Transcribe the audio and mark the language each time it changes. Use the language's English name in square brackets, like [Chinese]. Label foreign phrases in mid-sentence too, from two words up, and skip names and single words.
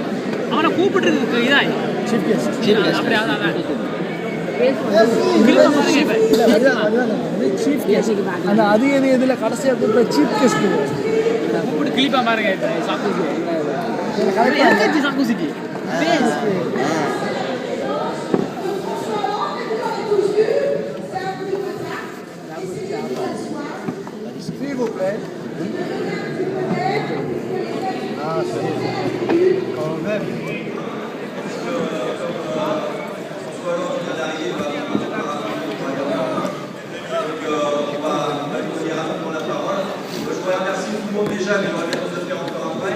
[Tamil] அவனை கூப்பிட்டு இதான் [English] chief guest [Tamil] அப்படி அதான் [English] chief guest [Tamil] அந்த அது எது இதில் கடைசியாக கூப்பிட்ற [English] chief guest [Tamil] கூப்பிட்டு கிளிப்பா பாருங்க சாக்குசிட்டி [French] s'il vous plaît. Ah, c'est quand même. Merci tout le monde déjà, mais on va bien se faire encore après.